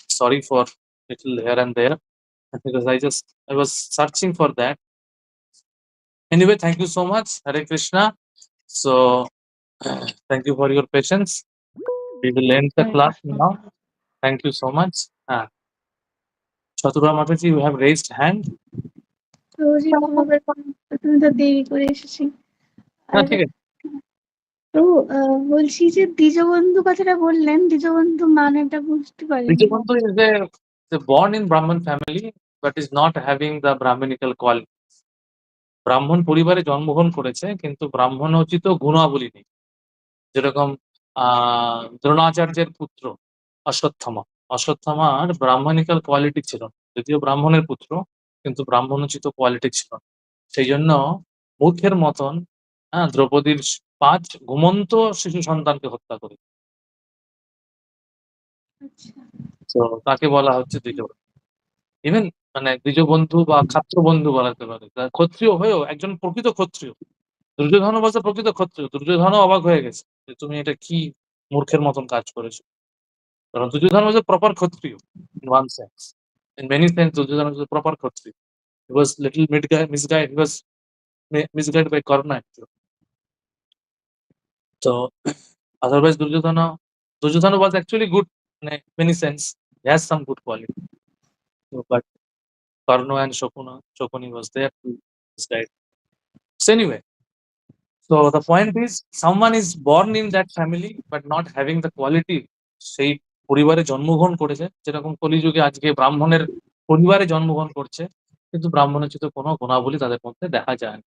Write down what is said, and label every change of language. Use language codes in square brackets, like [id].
[en] Sorry for little here and there, because I was searching for that. Anyway, thank you so much. Hare Krishna. So thank you for your patience. We will end the Hare class Krishna. now. Thank you so much. Chatura Mataji, you have raised hand. [bn] প্রভুজি ক্ষমা করবেন, প্রথমে তো দেরি করে এসেছি। হ্যাঁ, আর ঠিক আছে। প্রভু বলছি যে দ্বিজবন্ধু কথাটা বললেন, দ্বিজবন্ধু মানেটা বুঝতে পারিনি। [en] Dijabandhu is born in Brahman family, but is not having the Brahmanical quality. [bn] ব্রাহ্মণ পরিবারে জন্মগ্রহণ করেছে, কিন্তু ব্রাহ্মণোচিত গুণাবলী নেই। যেরকম দ্রোণাচার্যের পুত্র অশ্বত্থামা, অশ্বত্থামার ব্রাহ্মণিক্যাল কোয়ালিটি ছিল না। যদিও ব্রাহ্মণের পুত্র, কিন্তু ব্রাহ্মণোচিত কোয়ালিটি ছিল না। সেই জন্য মূর্খের মতন দ্রৌপদীর 5 ঘুমন্ত শিশু সন্তানকে হত্যা করে। আচ্ছা, তো তাকে বলা হচ্ছে দ্বিজবন্ধু। ইভেন মানে দ্বিজবন্ধু বা ক্ষাত্রবন্ধু বলাতে পারে। ক্ষত্রিয় হয়েও একজন প্রকৃত ক্ষত্রিয়। দুর্যোধন বলছে প্রকৃত ক্ষত্রিয়। দুর্যোধনও অবাক হয়ে গেছে যে তুমি এটা কি মূর্খের মতন কাজ করেছো। [en] কারণ Duryodhan was a proper Kshatriya in one sense. In many sense, Duryodhana was a proper Kshatriya. He was little misguided. He was misguided by Karna actually. So otherwise, Duryodhana was actually good in many sense. He has some good quality. So, but Karna and Shokuni was there to misguide. So anyway, so the point is, someone is born in that family but not having the quality. [bn] সেই পরিবারে জন্মগ্রহণ করেছে, যেরকম কলিযুগে আজকে ব্রাহ্মণের পরিবারে জন্মগ্রহণ করছে, কিন্তু ব্রাহ্মণোচিত কোনো গুণাবলী তাদের মধ্যে দেখা যায় না।